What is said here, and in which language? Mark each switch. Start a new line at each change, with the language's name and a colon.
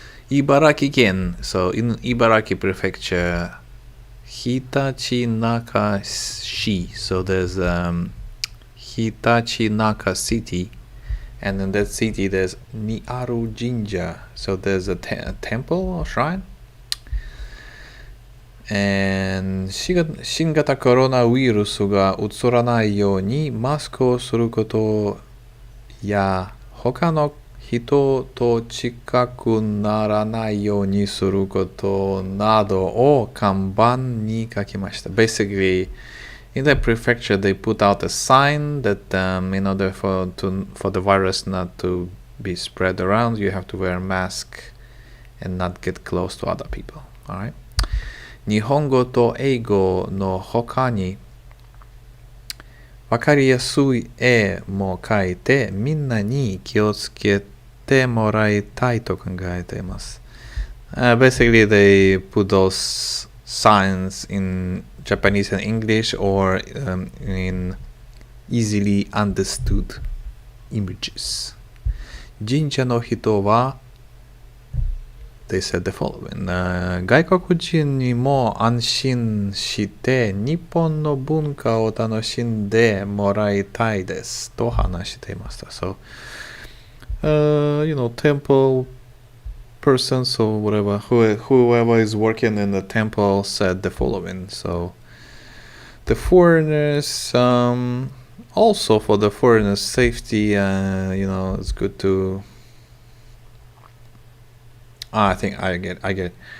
English: Ibaraki Ken. So in Ibaraki Prefecture, Hitachinaka-shi. So there's Hitachinaka City. And in that city, there's Niaru Jinja. So there's a temple or shrine. And
Japanese: 新型コロナウイルスがうつらないようにマスクをすることや他の人と近くならないようにすることなどを看板に書きました。
English: Basically, in the prefecture, they put out a sign that in order for the virus not to be spread around, you have to wear a mask and not get close to other people. All right?
Japanese: 日本語と英語の他にわかりやすい絵も描いてみんなに気をつけてもらいたいと考えています。
English: Basically, they put those signs in Japanese and English or in easily understood images.
Japanese: 神社の人は
English: They said the following.
Japanese: 外国人にも安心して日本の文化を楽しんでもらいたいですと話していました。
English: So, temple persons or whatever, whoever is working in the temple said the following. So, the foreigners, also for the foreigners' safety, it's good to I think I get it.